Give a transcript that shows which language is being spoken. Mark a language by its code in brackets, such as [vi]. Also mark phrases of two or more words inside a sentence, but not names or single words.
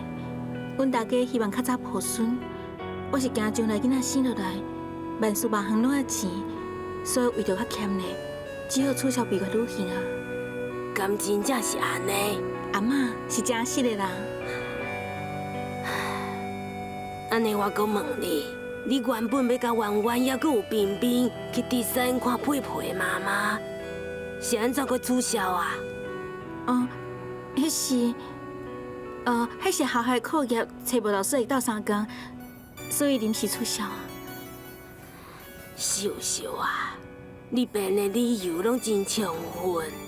[nan] 阮大家希望较早抱孙，我是惊将来囡仔生落来，万事万行拢要钱，所以为着较欠呢，只好取消蜜月旅行啊。敢真正是安尼？阿嬷是真实的啦。安尼我讲问你，你原本要甲圆圆也阁有冰冰去第三看佩佩的妈妈，是安怎个取消啊？迄是，迄是校内课业找无老师会斗相共，所以临时取消啊。秀秀啊，你编的理由拢真充分。